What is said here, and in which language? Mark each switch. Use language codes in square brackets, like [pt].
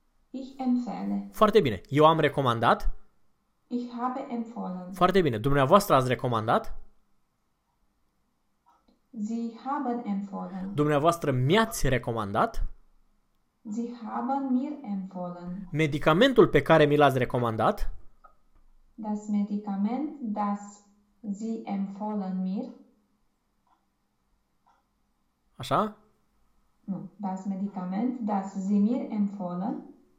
[de] Ich empfehle. [ro] Foarte bine. Eu am recomandat. [de] Ich habe empfohlen. [ro] Foarte bine. Dumneavoastră ați recomandat. [de] Sie haben empfohlen. [ro] Dumneavoastră mi-ați recomandat. [de] Sie haben mir empfohlen. [ro] Medicamentul pe care mi l-ați recomandat. [de] Das Medikament, das Sie empfohlen mir. [ro] Așa? Nu. [de] Das Medikament, das Sie mir empfohlen.